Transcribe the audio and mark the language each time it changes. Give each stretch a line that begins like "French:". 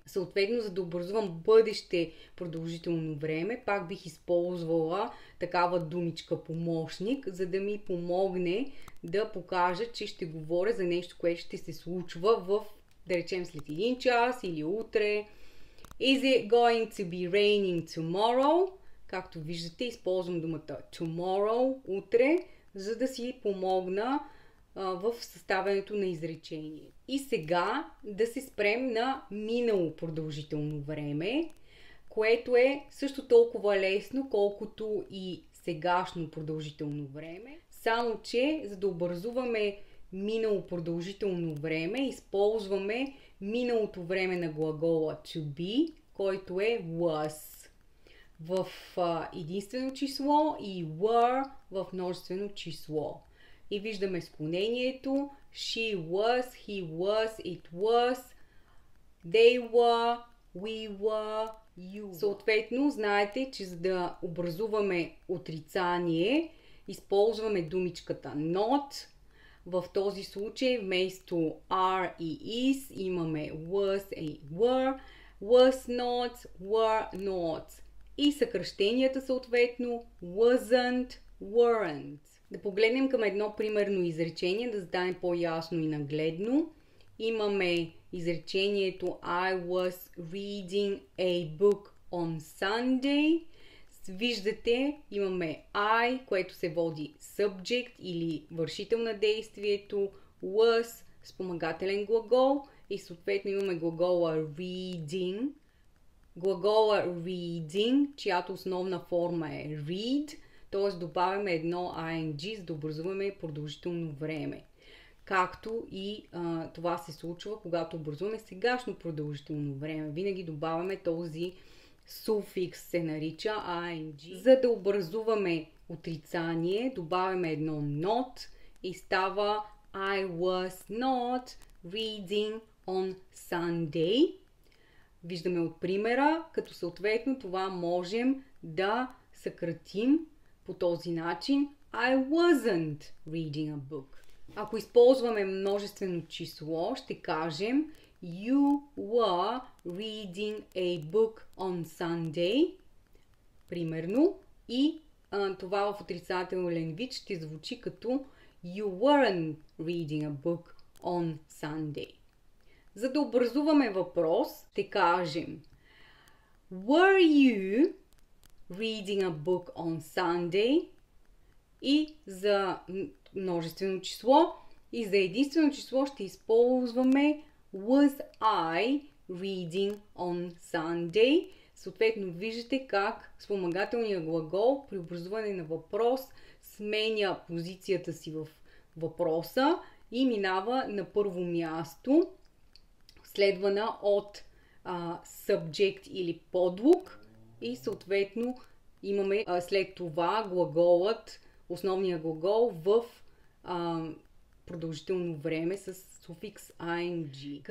Bulgarian: Съответно, за да образувам бъдеще продължително време, пак бих използвала такава думичка помощник, за да ми помогне да покажа, че ще говоря за нещо, което ще се случва в, да речем, след 1 час или утре.
English: Is it going to be raining tomorrow?
Bulgarian: Както виждате, използвам думата tomorrow, утре, за да си помогна в съставянето на изречение. И сега да се спрем на минало продължително време, което е също толкова лесно, колкото и сегашно продължително време. Само че, за да образуваме минало продължително време, използваме миналото време на глагола to be, който е was в единствено число и were в множествено число. И виждаме склонението
English: she was, he was, it was, they were, we were, you were.
Bulgarian: Съответно, знаете, че за да образуваме отрицание, използваме думичката not. В този случай вместо
English: are и is имаме was и were, was not, were not.
Bulgarian: И съкръщенията съответно wasn't, weren't. Да погледнем към едно примерно изречение, да стане по-ясно и нагледно. Имаме изречението
English: I was reading a book on Sunday.
Bulgarian: Виждате, имаме I, което се води subject или вършител на действието, was, спомагателен глагол и съответно имаме глагола reading. Глагола reading, чиято основна форма е read, т.е. добавяме едно ing, за да образуваме продължително време. Както и това се случва, когато образуваме сегашно продължително време. Винаги добавяме този суфикс, се нарича ing. За да образуваме отрицание, добавяме едно not и става
English: I was not reading on Sunday.
Bulgarian: Виждаме от примера, като съответно това можем да съкратим по този начин
English: I wasn't reading a book.
Bulgarian: Ако използваме множествено число, ще кажем
English: You were reading a book on Sunday.
Bulgarian: Примерно. И това в отрицателен вид ще звучи като
English: You weren't reading a book on Sunday.
Bulgarian: За да образуваме въпрос, ще кажем
English: Were you reading a book on Sunday?
Bulgarian: И за множествено число и за единствено число ще използваме
English: Was I reading on Sunday?
Bulgarian: Съответно виждате как спомагателният глагол при образуване на въпрос сменя позицията си в въпроса и минава на първо място, следвана от subject или подлог и съответно имаме след това глаголът, основния глагол в продължително време с суфикс ing.